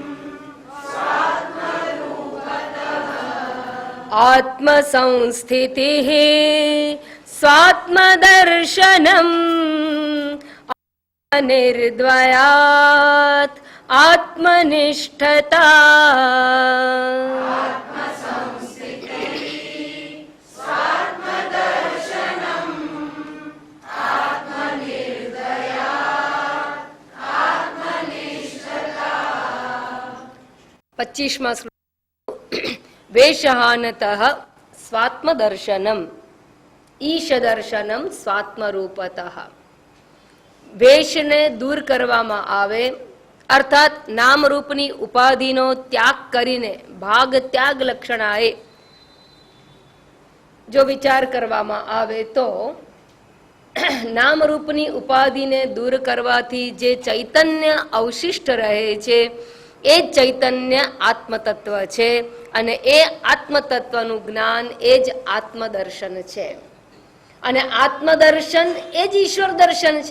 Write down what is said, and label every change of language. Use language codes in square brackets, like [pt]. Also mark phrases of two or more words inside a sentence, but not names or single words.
[sa] स्वात्मरूपतः आत्मसंस्थितिः स्वात्मदर्शनम् निर्द्वयात् आत्मनिष्ठता स्वात्मदर्शनम् आत्मनिर्दयात् आत्मनिष्ठता। [hi] 25वां श्लोक [sa] वेशहानतः स्वात्मदर्शनम् ईशदर्शनम् स्वात्मरूपतः। [gu] વેશને દૂર કરવામાં આવે અર્થાત નામરૂપની ઉપાધિનો ત્યાગ કરીને ભાગ ત્યાગ લક્ષણાએ જો વિચાર કરવામાં આવે તો નામરૂપની ઉપાધિને દૂર કરવાથી જે ચૈતન્ય અવશિષ્ટ રહે છે એ ચૈતન્ય આત્મતત્વ છે અને એ આત્મતત્વનું જ્ઞાન એ જ આત્મદર્શન છે અને આત્મદર્શન એ જ ઈશ્વર દર્શન છે.